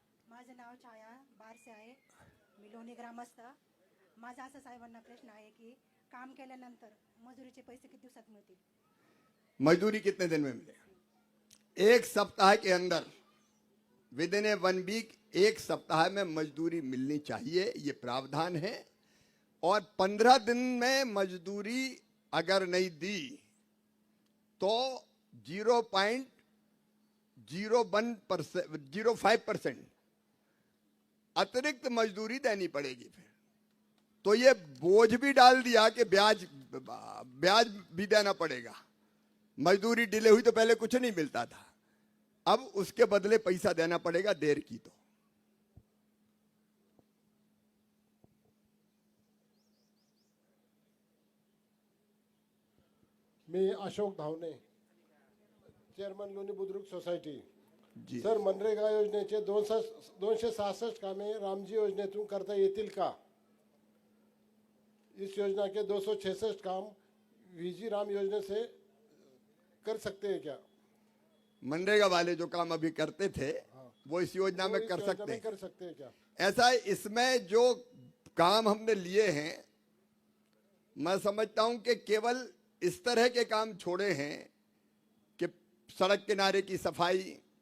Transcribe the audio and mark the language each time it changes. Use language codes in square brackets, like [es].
[mr] माझं नाव छाया बारसे आहे, मी लोणी ग्रामस्थ। माझा असं साहेबांना प्रश्न आहे की काम केल्यानंतर मजुरीचे पैसे किती दिवसात मिळतील? [hi] मजदूरी कितने दिन में मिलेगा? 1 सप्ताह के अंदर, [en] within a 1 week, [hi] 1 सप्ताह में मजदूरी मिलनी चाहिए, ये प्रावधान है। और 15 दिन में मजदूरी अगर नहीं दी तो 0.05% अतिरिक्त मजदूरी देनी पड़ेगी। फिर तो ये बोझ भी डाल दिया कि ब्याज भी देना पड़ेगा। मजदूरी डिले हुई तो पहले कुछ नहीं मिलता था, अब उसके बदले पैसा देना पड़ेगा देर की तो। [mr] मी अशोक धावणे, चेअरमन लोणी बुद्रुक सोसायटी। जी सर, मनरेगा योजनेचे 266 कामे रामजी योजनेतून करता येतील का? [hi] इस योजना के 266 काम वीजी राम योजना से कर सकते हैं क्या? मनरेगा वाले जो काम अभी करते थे वो इस योजना में कर सकते हैं। कर सकते हैं क्या? ऐसा है, इसमें जो काम हमने लिए हैं, मैं समझता हूं कि केवल इस तरह के काम छोड़े हैं कि सड़क किनारे की सफाई,